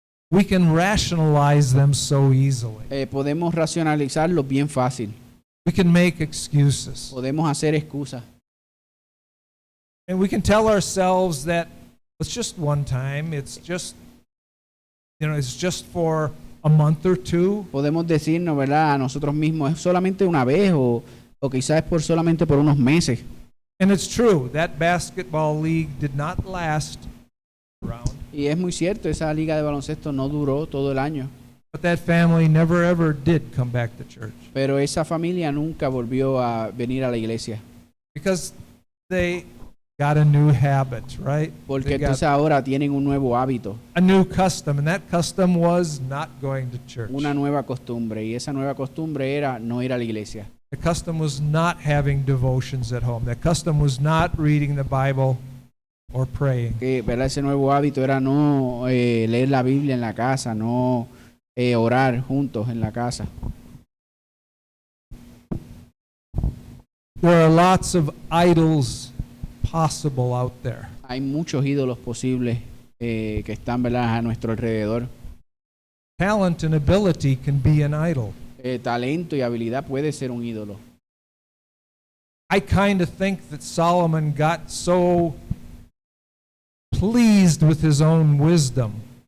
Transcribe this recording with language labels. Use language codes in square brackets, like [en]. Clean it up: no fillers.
[en] we can rationalize them so easily. [es] podemos racionalizarlos bien fácil. [en] We can make excuses. [es] Podemos hacer excusas. [en] And we can tell ourselves that it's just one time, it's just for a month or two. [es] Podemos decirnos, ¿verdad? A nosotros mismos, es solamente una vez o quizás es solamente por unos meses. [en] And it's true, that basketball league did not last around. [es] Y es muy cierto, esa liga de baloncesto no duró todo el año. [en] But that family never ever did come back to church. [es] Pero esa familia nunca volvió a venir a la iglesia. [en] Because they got a new habit, right? [es] Porque [en] They got [es] entonces ahora tienen un nuevo hábito, [en] a new custom, and that custom was not going to church. [es] una nueva costumbre. Y esa nueva costumbre era no ir a la iglesia. [en] The custom was not having devotions at home. The custom was not reading the Bible or praying. [es] Que, ¿verdad? Ese nuevo hábito era no leer la Biblia en la casa, no orar juntos en la casa. [en] There are lots of idols possible out there. [es] Hay muchos ídolos posibles que están, ¿verdad?, a nuestro alrededor. [en] Talent and ability can be an idol. [es] Talento y habilidad puede ser un ídolo. [en] I kind of think that Solomon got so pleased with his own wisdom